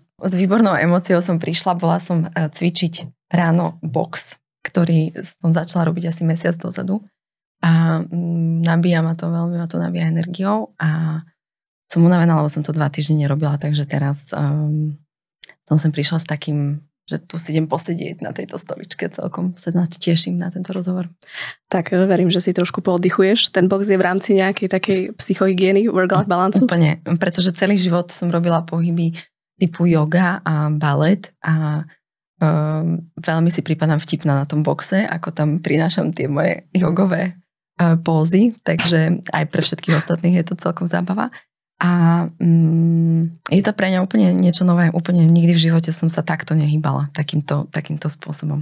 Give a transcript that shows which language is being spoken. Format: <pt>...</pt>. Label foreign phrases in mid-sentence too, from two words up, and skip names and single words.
<sk>S výbornou emóciou som prišla, bola som cvičiť ráno box, ktorý som začala robiť asi mesiac dozadu a nabíja ma to, veľmi ma to nabíja energiou a som unavená, lebo som to 2 týždne nerobila, takže teraz som sem prišla s takým, že tu si idem posedieť na tejto stoličke, celkom sa teším na tento rozhovor. Tak verím, že si trošku pooddychuješ. Ten box je v rámci nejakej takej psychohygieny,</sk> <en>work-life balance?</en> <sk>Úplne, pretože celý život som robila pohyby typu yoga a balet a veľmi si prípadám vtipná na tom boxe, ako tam prinášam tie moje jogové pózy, takže aj pre všetkých ostatných je to celkom zábava. A je to pre mňa úplne niečo nové, úplne nikdy v živote som sa takto nehýbala, takýmto spôsobom.</sk>